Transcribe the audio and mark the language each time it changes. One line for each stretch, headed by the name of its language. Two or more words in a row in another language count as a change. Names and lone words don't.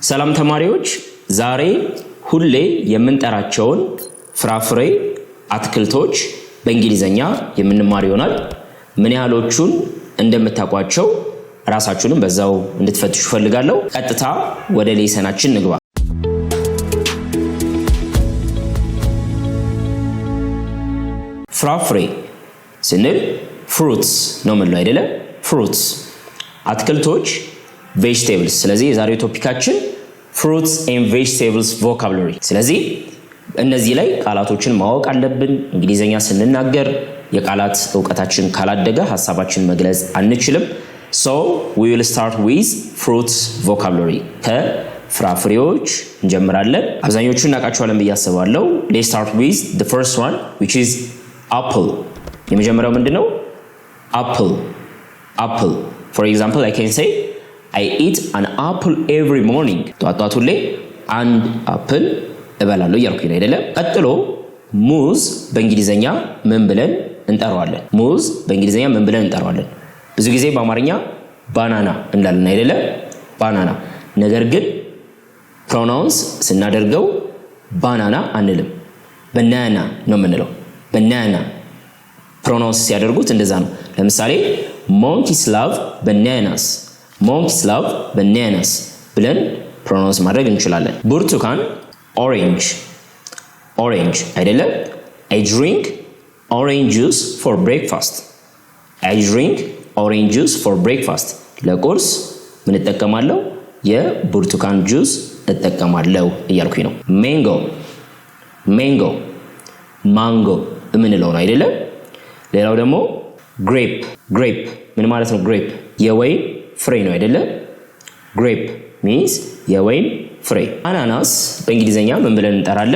Amharic: ሰላም ተማሪዎች ዛሬ ሁሌ የምንጠራቸውን ፍራፍሬ አትክልቶች በእንግሊዘኛ የምንማር ይሆናል። ምን ያህሎቹን እንደምታውቋቸው ራሳችሁንም በዛው እንድትፈትሹ ፈልጋለሁ። ቀጥታ ወደ ሌሰናችን ንግባ። ፍራፍሬ ስንል ፍሩትስ ነው የምንለው አይደለ? ፍሩትስ አትክልቶች vegetables። ስለዚህ የዛሬው ቶፒካችን
English: fruits and vegetables vocabulary።
Amharic: ስለዚህ እነዚህ ላይ ቃላቶችን ማወቅ አለብን። እንግሊዘኛ ስንናገር የቃላት ዕውቀታችን ካላደገ ሐሳባችን መግለጽ አንችልም።
English: So we will start with fruits vocabulary።
Amharic: ከፍራፍሬዎች እንጀምራለን። አብዛኞቹን እናውቃቸዋለን ብዬ አስባለሁ።
English: Let's start with the first one which is apple።
Amharic: የመጀመሪያው ምንድነው?
English: apple apple። For example I can say I eat an apple every morning።
Amharic: ጧት ሁሌ አንድ አፕል እበላለሁ እያልኩኝ ነው አይደለ? ቀጥሎ ሙዝ በእንግሊዘኛ ምን ብለን እንጠራዋለን? ሙዝ በእንግሊዘኛ ምን ብለን እንጠራዋለን? ብዙ ጊዜ በአማርኛ ባናና እንላለን አይደለ? ባናና። ነገር ግን ፕሮናውንስ ስናደርገው ባናና አንልም፣ በናና ነው የምንለው። በናና ፕሮናውንስ ሲያደርጉት እንደዛ ነው። ለምሳሌ
English: monkeys love bananas። monkeys love bananas
Amharic: ብለን ፕሮናውንስ ማድረግ እንችላለን። ብርቱካን
English: orange orange
Amharic: አይደለ?
English: I drink orange juice for breakfast። I drink orange juice for breakfast።
Amharic: ለቁርስ ምን እጠቀማለሁ? የብርቱካን ጁስ እጠቀማለሁ እያልኩኝ ነው።
English: mango mango mango
Amharic: የምንለው ነው አይደለ? ሌላው ደግሞ
English: grape grape
Amharic: ምን ማለት ነው? grape የወይን ፍሬ ነው አይደለ?
English: grape means
Amharic: የወይን ፍሬ። አናናስ በእንግሊዘኛ ምን ብለን እንጠራለን?